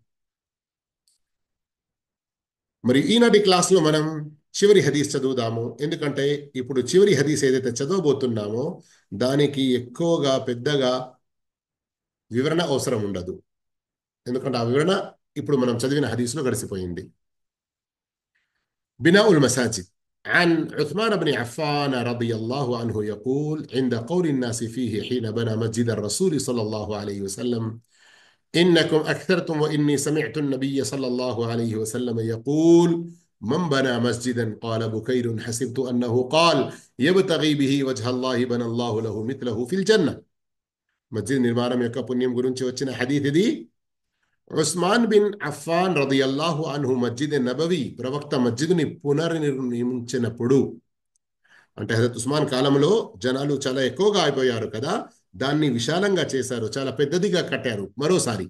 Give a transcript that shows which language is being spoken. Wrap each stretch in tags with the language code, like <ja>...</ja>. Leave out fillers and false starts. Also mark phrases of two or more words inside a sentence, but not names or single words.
<te>మరి ఈనాటి క్లాస్లో మనం చివరి హదీస్ చదువుదాము. ఎందుకంటే ఇప్పుడు చివరి హదీస్ ఏదైతే చదవబోతున్నామో దానికి ఎక్కువగా పెద్దగా వివరణ అవసరం ఉండదు. ఎందుకంటే ఆ వివరణ ఇప్పుడు మనం చదివిన హదీస్లో గడిసిపోయింది.</te> <ar>بناء المساجد. عن عثمان بن عفان رضي الله عنه يقول عند قول الناس فيه حين بنى مسجد الرسول صلى الله عليه وسلم إنكم أكثرتم وإني سمعت النبي صلى الله عليه وسلم يقول من بنى مسجدا قال بكير حسبت أنه قال يبتغي به وجه الله بنى الله له مثله في الجنة.</ar> <te>مسجد నిర్మాణం యొక్క పుణ్యం గురించి వచ్చిన హదీస్ ఇది. ఉస్మాన్ బిన్ అఫ్ఫాన్</te> <ar>رضي الله عنه</ar> <te>మస్జిద్ నబవి ప్రవక్త మస్జిద్ని పునర్నిర్మించినప్పుడు, అంటే హజరత్ ఉస్మాన్ కాలంలో జనాలు చాలా ఎక్కువగా అయిపోయారు కదా, దాన్ని విశాలంగా చేశారు, చాలా పెద్దదిగా కట్టారు మరోసారి.</te>